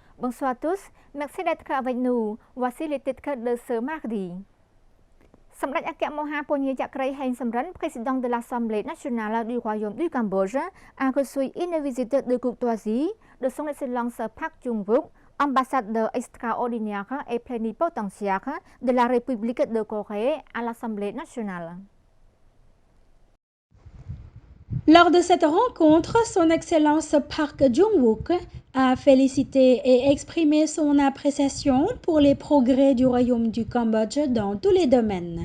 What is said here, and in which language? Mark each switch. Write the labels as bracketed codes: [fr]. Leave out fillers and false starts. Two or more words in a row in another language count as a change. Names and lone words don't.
[fr] Bonsoir à tous, merci d'être avec nous. Voici les titres de ce mardi. សម្ដេចអគ្គមហាពញាចក្រីហេងសំរិន président de l'Assemblée nationale du Royaume du Cambodge, a reçu une visite de courtoisie de son Excellence Park Jung-wook, ambassadeur extraordinaire et plénipotentiaire de la République de Corée à l'Assemblée nationale. Lors de cette rencontre, son Excellence Park Jung-wook a félicité et exprimé son appréciation pour les progrès du Royaume du Cambodge dans tous les domaines.